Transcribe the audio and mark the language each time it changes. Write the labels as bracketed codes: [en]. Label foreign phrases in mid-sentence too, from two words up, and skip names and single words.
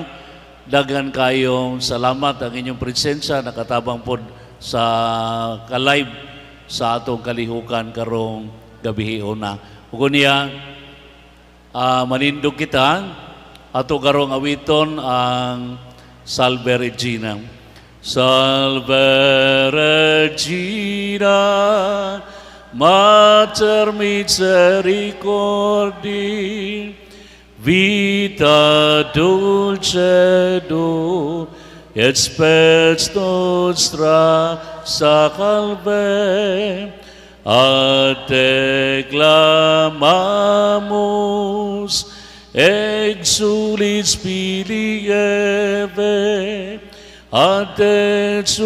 [ceb] Daghan kayong salamat ang inyong presensya nakatabang pod sa ka-live sa atong kalihukan karong gabihion na. Ug niya manindog kita ato karong awiton ang Salve Regina. [la] Salve Regina, Mater Misericordiae, vita dulcedo, et spes nostra salve, a te clamamus, exulis Filii Eve, a te